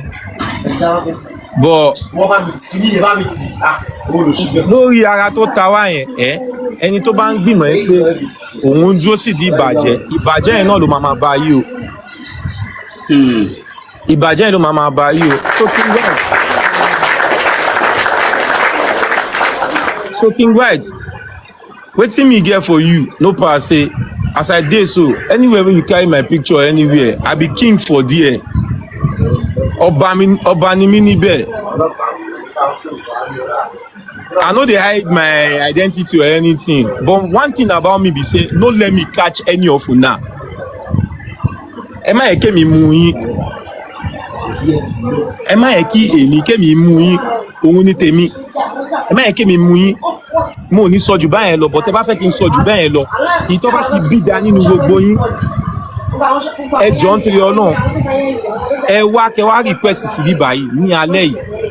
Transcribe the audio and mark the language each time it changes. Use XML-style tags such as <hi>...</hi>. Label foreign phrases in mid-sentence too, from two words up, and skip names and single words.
<yo>Bọ̀ lórí ara tó ta wá ẹni tó bá ń gbìmọ̀ pé òun dúró sì di ìbàjẹ́ yẹn náà ló máa bá yí o. Ìbàjẹ́ yẹn ló máa bá yí o.</yo> <pcm>So King White, wetin me get for you no pass say as I dey so anywhere wey you carry my picture anywhere I be king for there.</pcm> <yo>Ọba ni mí níbẹ̀.</yo> <pcm>I no dey hide my identity or anything but one thing about me be say no let me catch any of una.</pcm> <yo>Ẹ má yẹ kémi mú yín. Ẹ má yẹ kí èmi kémi mú yín òun ní tèmi. Ẹ má yẹ kémi mú yín. Mo ò ní sọ jù báyẹn lọ but ẹ bá fẹ́ kí n sọ jù báyẹn lọ ìtọ́ bá ti bí da nínú gbogbo yín. Ẹ jọ̀ọ́ nítorí Ọlọ́run ẹ wá kẹ wá request sí bíbá yìí ní alẹ́ yìí.</yo>